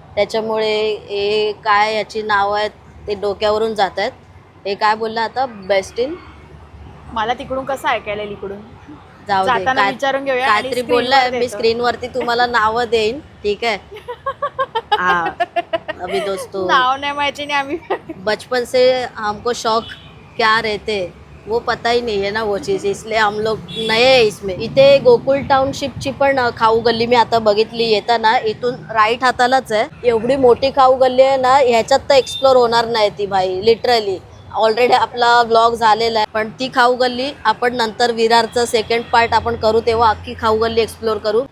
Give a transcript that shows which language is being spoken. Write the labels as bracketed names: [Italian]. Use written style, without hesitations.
[Marathi] त्याच्यामुळे हे काय याची नावं आहेत ते डोक्यावरून जात आहेत. हे काय बोलला आता? बेस्टिन. मला तिकडून कसं ऐकायला येईल इकडून? जाऊ दे, जाताना विचारून घेऊया. आणि काहीतरी screen वर बोललाय. मी देतो. स्क्रीनवरती तुम्हाला नावं देईन, ठीक आहे? हा, [Hindi] अभी दोस्तों [Marathi] नाव नाही माहिती नाही आम्ही. [Hindi] बचपन से हमको शौक क्या रहते वो पता ही नहीं है ना वो चीज़, इसलिए हम लोग नए आहे इसमें. [Marathi] इथे गोकुळ टाउनशिपची पण खाऊ गल्ली मी आता बघितली येताना, इथून राईट हातालाच आहे. एवढी मोठी खाऊ गल्ली आहे ना, ह्याच्यात तर एक्सप्लोर होणार नाही ती भाई, लिटरली. ऑलरेडी आपला ब्लॉग झालेला आहे, पण ती खाऊ गल्ली आपण नंतर विरारचं सेकंड पार्ट आपण करू तेव्हा अख्खी खाऊ गल्ली एक्सप्लोर करू.